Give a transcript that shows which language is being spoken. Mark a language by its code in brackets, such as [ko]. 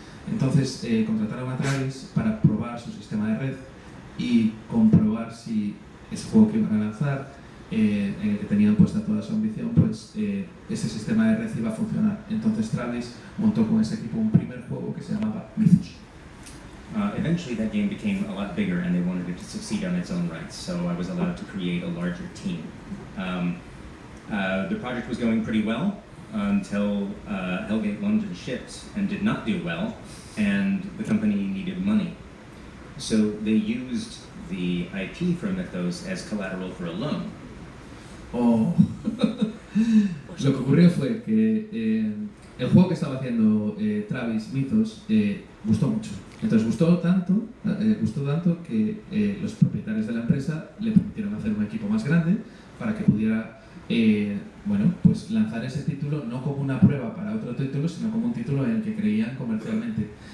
[es] Entonces contrataron a Travis para probar su sistema de red y comprobar si ese juego que iban a lanzar, en el que tenían puesta toda toda su ambición, pues ese sistema de red iba a funcionar. Entonces Travis montó con ese equipo un primer juego que se llamaba Mythos. [en] Eventually that game became a lot bigger and they wanted it to succeed on its own rights, so I was allowed to create a larger team. The project was going pretty well until Hellgate London shipped and did not do well, and the company needed money. So they used the IP from Mythos as collateral for a loan. Oh. [es] Lo que ocurrió fue que el juego que estaba haciendo Travis Mythos gustó mucho. Entonces gustó tanto que los propietarios de la empresa le permitieron hacer un equipo más grande para que pudiera pues lanzar ese título no como una prueba para otro título, sino como un título en el que creían comercialmente.